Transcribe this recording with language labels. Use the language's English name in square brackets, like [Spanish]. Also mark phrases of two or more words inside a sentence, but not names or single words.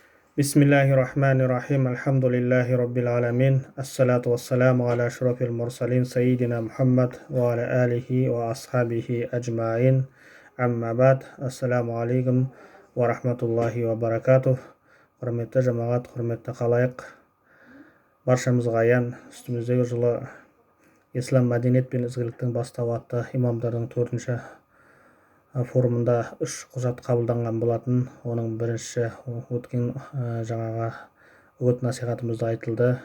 [Arabic] بسم الله الرحمن الرحيم. الحمد لله رب العالمين. الصلاة والسلام على أشرف المرسلين سيدنا محمد وعلى آله وأصحابه أجمعين. أما بعد. السلام عليكم ورحمة الله وبركاته. [Kazakh] Құрметті жамағат, құрметті қалайық. Баршамызға аян үстіміздегі жылы ислам мәдениет пен ізгіліктің бастауы атты имамдардың 4-ші форумында 3 құжат қабылданған болатын. Оның бірінші өткен жаңаға үгіт насихатымызда айтылды.